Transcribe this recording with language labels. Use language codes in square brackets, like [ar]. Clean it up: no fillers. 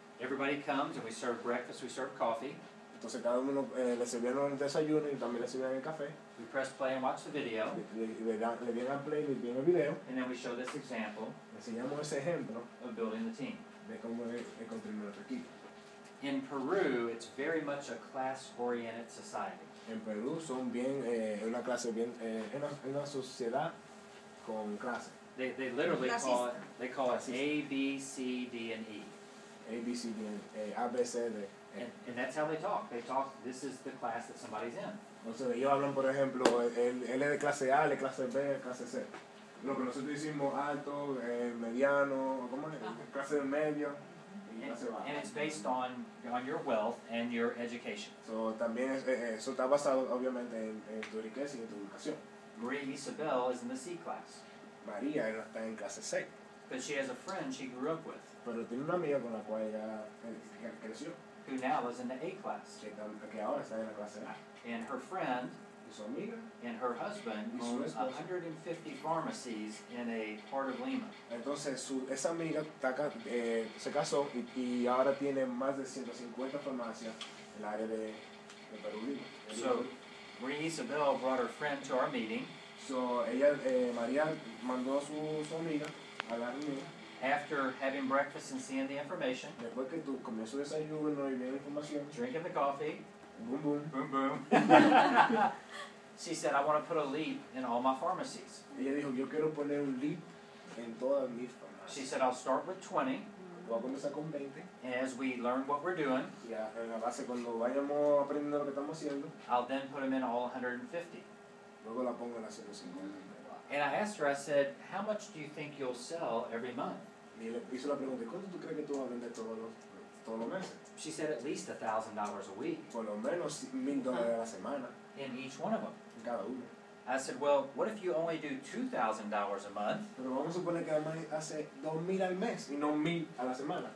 [en] Everybody comes and we serve breakfast, we serve coffee, [es] Entonces cada uno le sirvieron el desayuno y también le sirvieron el café. [en] we press play and watch the video, [es] Le dieron al play, le dieron el video. [en] and then we show this example [es] Le enseñamos ese ejemplo [en] of building the team. [es] de cómo es construir nuestro equipo. [en] In Peru, it's very much a class-oriented society. [es] En Perú son bien, una clase bien, una sociedad con clase. [en] They literally call it A, B, C, D, and E. [es] A, B, C, D, A, B, C, D, E. [en] And that's how they talk. They talk, this is the class that somebody's in. [es] Entonces ellos hablan, por ejemplo, él es de clase A, él es clase B, clase C. Lo que nosotros decimos alto, mediano, ¿cómo es? Clase de medio y clase baja. [en] And it's based on your wealth and your education. [es] So, también eso está basado obviamente en tu riqueza y en tu educación. [en] Marie Isabel is in the C class, [es] María está en clase C, [en] but she has a friend she grew up with [es] pero tiene una amiga con la cual ella creció, [en] who now is in the A class. [es] que ahora está en la clase A. [en] And her friend [es] Y su amiga, [en] and her husband [es] Y su [en] own [es] esposo. [en] 150 pharmacies in a part of Lima. [es] entonces esa amiga se casó y ahora tiene más de 150 farmacias en el área de Perú Lima. [en] So Marie Isabel brought her friend to our meeting. [es] So, María mandó a su amiga a la reunión. [en] After having breakfast and seeing the information, [es] Después que tú comió su desayuno y vio la información, [en] drinking the coffee, boom boom, boom boom, she said, I want to put a leap in all my pharmacies. [es] ella dijo, yo quiero poner un leap en todas mis [en] She [es] farmacias. [en] said, I'll start with 20, [es] Voy a comenzar con 20 [en] and as we learn what we're doing, [es] y en la base cuando vayamos aprendiendo lo que estamos haciendo, [en] I'll then put them in all 150. [es] luego la pongo en la 150. [en] And I asked her, I said, how much do you think you'll sell every month? [es] Y le hizo la pregunta, ¿cuánto tú crees que tú vas a vender todos los meses? [en] She said, at least $1,000 a week [es] Por lo menos $1,000 a la semana, [en] in each one of them. [es] en cada uno. [en] I said, well, what if you only do $2,000 a month [es] Pero vamos a suponer que además hace 2,000 al mes y no 1,000 a la semana.